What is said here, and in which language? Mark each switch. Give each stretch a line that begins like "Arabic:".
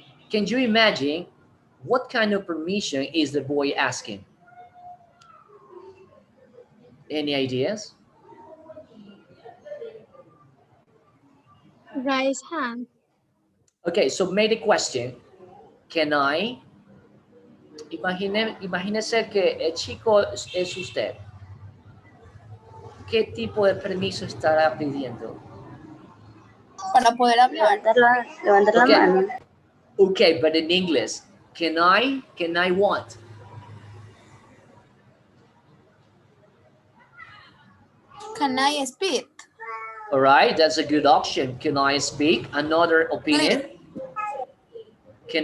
English: Can you imagine What kind of permission is the boy asking? Any ideas? Raise hand. Okay, so make the question. Can I?
Spanish: Imagínese que el chico es usted. ¿Qué tipo de permiso estará pidiendo? Para poder hablar. Levantar la
English: Okay.
Spanish: mano.
English: Okay, but in English, can I what? Can I speak? All right, that's a good option. Can I speak? Another opinion? Can